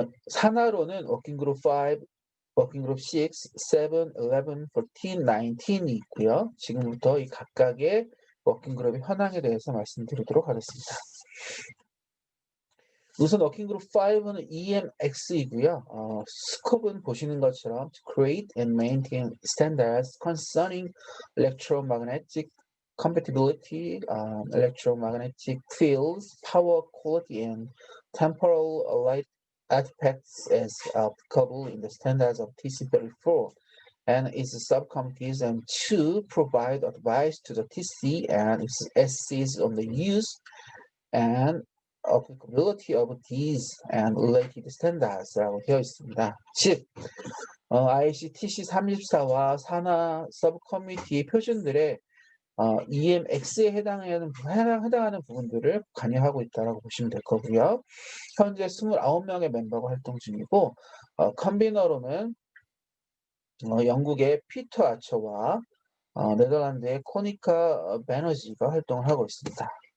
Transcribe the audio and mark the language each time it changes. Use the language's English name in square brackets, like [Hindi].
[Korean] 산하로는 워킹그룹 5, 워킹그룹 6, 7, 11, 14, 19이 있고요. 지금부터 이 각각의 워킹그룹의 현황에 대해서 말씀드리도록 하겠습니다. 우선 워킹그룹 5는 EMX이고요. 스콥은 보시는 것처럼 [English] to create and maintain standards concerning electromagnetic compatibility, electromagnetic fields, power quality, and temporal light artifacts as applicable in the standards of TC34 and its subcommittees, and to provide advice to the TC and its SCs on the use and applicability of these and related standards라고 [Korean] 되어 있습니다. 즉, ICTC 34와 산하 서브 커뮤니티 표준들의 EMX에 해당하는 부분들을 관여하고 있다고 보시면 될 거고요. 현재 29명의 멤버가 활동 중이고 컨비너로는 영국의 피터 아처와 네덜란드의 코니카 베너지가 활동을 하고 있습니다.